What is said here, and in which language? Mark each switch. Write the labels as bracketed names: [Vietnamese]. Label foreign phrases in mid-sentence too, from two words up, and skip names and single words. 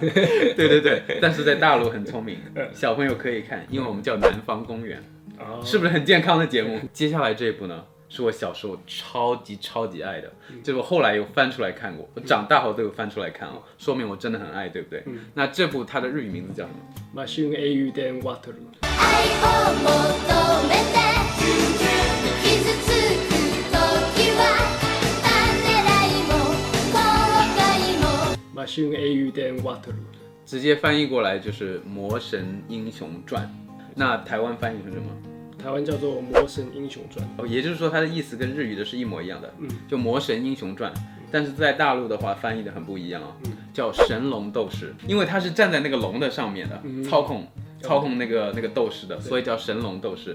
[Chinese] 对，但是在大陆很聪明，小朋友可以看，因为我们叫南方公园，是不是很健康的节目？接下来这一部呢，是我小时候超级愛的，就是我后来有翻出来看过，我长大后都有翻出来看哦，说明我真的很爱，对不对？那这部它的日语名字叫什么？ [Japanese] マシュン英雄伝ワトル。マシュン英雄伝ワトル。 [Chinese] 直接翻译过来就是《魔神英雄传》，那台湾翻译成什么？台湾叫做《魔神英雄传》 哦，也就是说它的意思跟日语的是一模一样的，就《魔神英雄传》，但是在大陆的话翻译的很不一样哦，叫《神龙斗士》，因为他是站在那个龙的上面的，操控那个斗士的，所以叫神龙斗士。